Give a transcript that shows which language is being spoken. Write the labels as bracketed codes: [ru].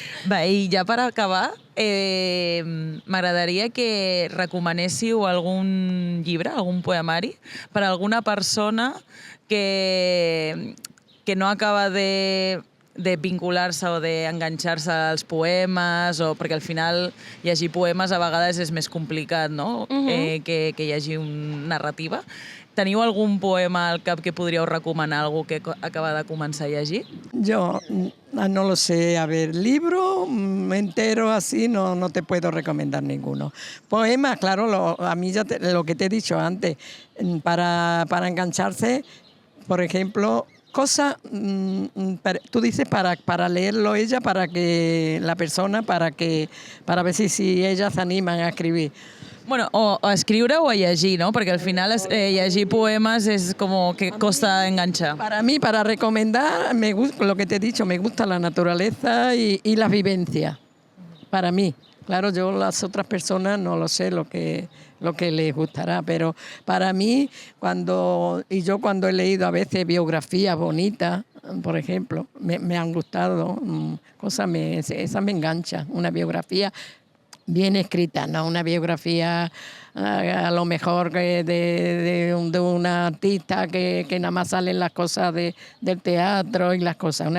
[ca] Va, i ja per acabar, m'agradaria que recomanéssiu algun llibre, algun poemari, per a alguna persona que no acaba de vincular-se o d'enganxar-se als poemes, o perquè al final llegir poemes a vegades és més complicat, no? Que llegir una narrativa. Teniu algun poema al cap que podríeu recomanar a algú que acaba de començar a llegir? [es] Yo no lo sé, a ver, libro entero así no te puedo recomendar ninguno. Poemas, claro, a mí ya lo que te he dicho antes, para engancharse, por ejemplo, cosas, tú dices para leerlo ella, para que la persona, para ver si ellas se animan a escribir. [ca] Bueno, o a escriure o a llegir, no? Perquè al final llegir poemes és com que costa enganxar. [es] Para mí, para recomendar, me gusta lo que te he dicho, me gusta la naturaleza y las vivencias. Para mí. Claro, yo las otras personas no lo sé lo que les gustará, pero para mí, cuando he leído a veces biografías bonitas, por ejemplo, me han gustado, esa me engancha, una biografía bien escrita, no una biografía a lo mejor de una artista que nada más salen las cosas del teatro y las cosas.